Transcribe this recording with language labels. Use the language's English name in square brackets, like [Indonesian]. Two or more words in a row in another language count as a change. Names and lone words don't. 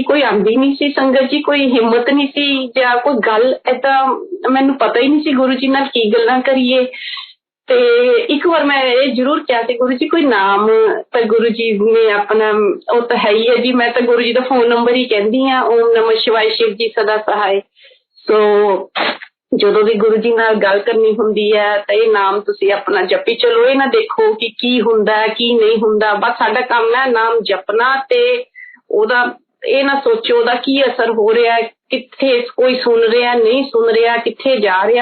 [Punjabi] ਕੋਈ ਆਉਂਦੀ ਨਹੀਂ ਸੀ ਸੰਗਤ ਜੀ, ਕੋਈ ਹਿੰਮਤ ਨਹੀਂ ਸੀ ਜਾਂ ਕੋਈ ਗੱਲ ਏਦਾਂ ਮੈਨੂੰ ਪਤਾ ਹੀ ਨਹੀਂ ਸੀ ਗੁਰੂ ਜੀ ਨਾਲ ਕੀ ਗੱਲਾਂ ਕਰੀਏ। ਤੇ ਇੱਕ ਵਾਰ ਮੈਂ ਇਹ ਜ਼ਰੂਰ ਕਿਹਾ ਸੀ ਗੁਰੂ ਜੀ ਕੋਈ ਨਾਮ, ਤਾਂ ਗੁਰੂ ਜੀ ਨੇ ਆਪਣਾ ਉਹ ਤਾਂ ਹੈ ਹੀ ਹੈ ਜੀ, ਮੈਂ ਤਾਂ ਗੁਰੂ ਜੀ ਦਾ ਫੋਨ ਨੰਬਰ ਹੀ ਕਹਿੰਦੀ ਹਾਂ, [Hindi] ओम नमः शिवाय शिव जी सदा सहाय। [Punjabi] ਸੋ ਜਦੋਂ ਵੀ ਗੁਰੂ ਜੀ ਨਾਲ ਗੱਲ ਕਰਨੀ ਹੁੰਦੀ ਹੈ ਤਾਂ ਇਹ ਨਾਮ ਤੁਸੀਂ ਆਪਣਾ ਜਪੀ ਚਲੋ। ਇਹ ਨਾ ਦੇਖੋ ਕਿ ਕੀ ਹੁੰਦਾ ਕੀ ਨਹੀਂ ਹੁੰਦਾ, ਬਸ ਸਾਡਾ ਕੰਮ ਹੈ ਨਾਮ ਜਪਣਾ। ਤੇ ਉਹਦਾ ਇਹ ਨਾ ਸੋਚੋ ਉਹਦਾ ਕੀ ਅਸਰ ਹੋ ਰਿਹਾ, ਕਿੱਥੇ ਕੋਈ ਸੁਣ ਰਿਹਾ ਨਹੀਂ ਸੁਣ ਰਿਹਾ, ਕਿੱਥੇ ਜਾ ਰਿਹਾ।